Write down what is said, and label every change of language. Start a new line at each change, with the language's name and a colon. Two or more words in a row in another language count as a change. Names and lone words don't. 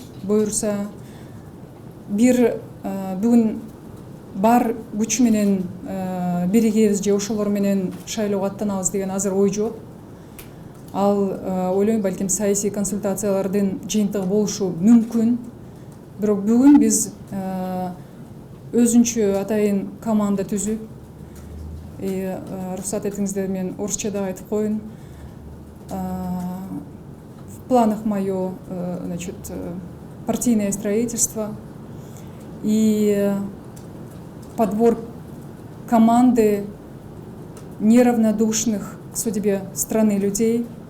Kyrgyz: Буюрса, бүгүн бар күч менен биригебиз же ошолор менен шайлоого аттанабыз деген азыр ой жок. Ал ойлойм, балким саясий консультациялардын жыйынтыгы болушу мүмкүн. Бирок бүгүн биз өзүнчө атайын команда түзүп,
Kazakh: рұқсат етіңіздер, мен орысча да айтып коеюн.
Russian: В планах мое, значит, партийное строительство и подбор команды неравнодушных к судьбе страны людей,